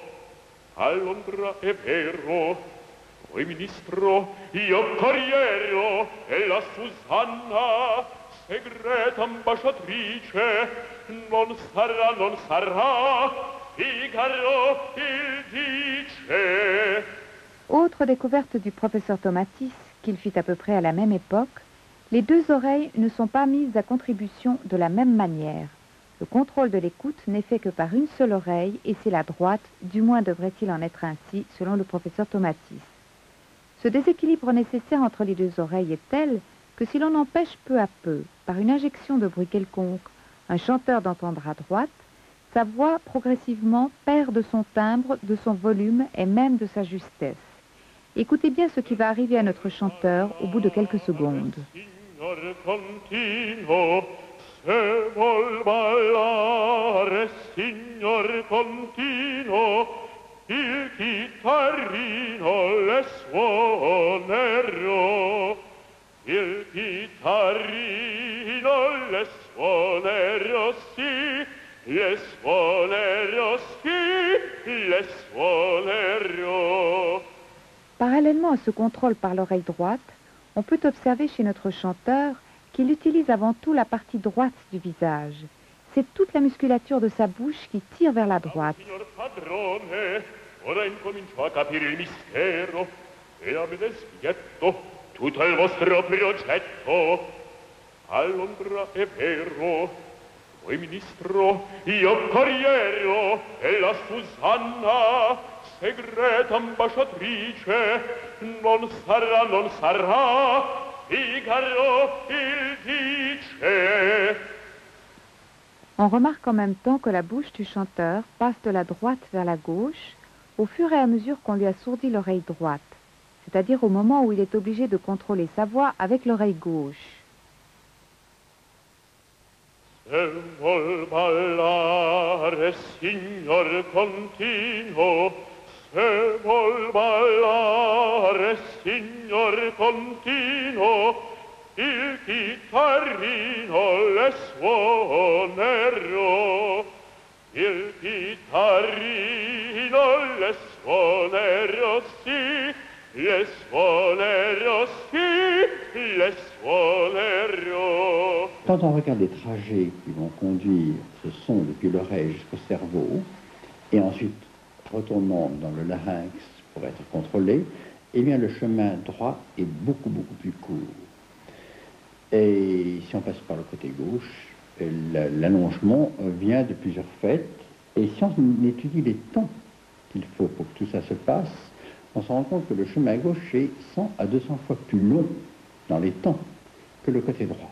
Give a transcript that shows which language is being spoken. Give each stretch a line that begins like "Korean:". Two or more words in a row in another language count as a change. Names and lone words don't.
Italian: All'ombra è vero, voi ministro, io corriero e la Susanna, segreta ambasciatrice, non sarà, Figaro il dice.
French: Autre découverte du professeur Tomatis, qu'il fit à peu près à la même époque, les deux oreilles ne sont pas mises à contribution de la même manière. Le contrôle de l'écoute n'est fait que par une seule oreille et c'est la droite, du moins devrait-il en être ainsi selon le professeur Tomatis. Ce déséquilibre nécessaire entre les deux oreilles est tel que si l'on empêche peu à peu, par une injection de bruit quelconque, un chanteur d'entendre à droite, sa voix progressivement perd de son timbre, de son volume et même de sa justesse. Écoutez bien ce qui va arriver à notre chanteur au bout de quelques secondes.
Italian: Signor continuo, se vol ballare, signor continuo, il chitarrino le suonerò, il chitarrino le suonerò, sì, le suonerò, sì, le suonerò.
French: Parallèlement à ce contrôle par l'oreille droite, on peut observer chez notre chanteur qu'il utilise avant tout la partie droite du visage. C'est toute la musculature de sa bouche qui tire vers la droite.
Italian: Signor padrone, ora incomincio a capire il mistero e a vedere spietto tutto il vostro progetto. All'ombra è vero, voi ministro, io corriero e la Susanna, segreta ambasciatrice, non sarà, Figaro il dice.
French: On remarque en même temps que la bouche du chanteur passe de la droite vers la gauche au fur et à mesure qu'on lui assourdit l'oreille droite, c'est-à-dire au moment où il est obligé de contrôler sa voix avec l'oreille gauche.
Italian: Se vol ballare, signor continuo, se vol ballare, signor continuo, il chitarrino le suonerò, il chitarrino le suonerò, sì, le suonerò, sì, le suonerò.
French: Quand on regarde les trajets qui vont conduire ce son depuis l'oreille jusqu'au cerveau, et ensuite retournant dans le larynx pour être contrôlé, eh bien le chemin droit est beaucoup plus court. Et si on passe par le côté gauche, l'allongement vient de plusieurs faits, et si on étudie les temps qu'il faut pour que tout ça se passe, on se rend compte que le chemin gauche est 100 à 200 fois plus long dans les temps que le côté droit.